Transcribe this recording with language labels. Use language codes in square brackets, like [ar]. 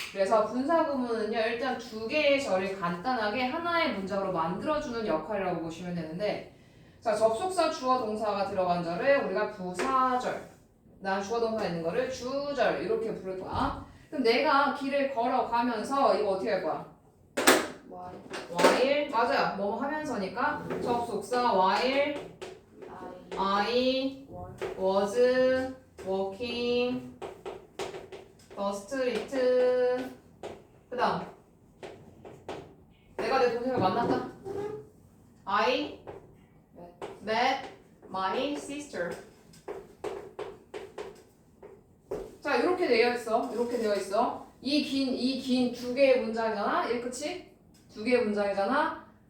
[ko] 그래서 분사구문은요 일단 두 개의 절을 간단하게 하나의 문장으로 만들어주는 역할이라고 보시면 되는데, 자 접속사 주어 동사가 들어간 절을 우리가 부사절, 난 주어 동사 있는 거를 주절 이렇게 부를 거야. 그럼 내가 길을 걸어가면서 이거 어떻게 할 거야? while 맞아요. 뭐 하면서니까 접속사 [en] while I was walking the street. [ko] 그 다음 내가 내 동생을 만났다. [en] I met my sister. [ko] 자 이렇게 되어 있어. 이렇게 되어 있어. 이 긴 두 개의 문장이잖아. 얘 그치? 두 개의 문장이잖아.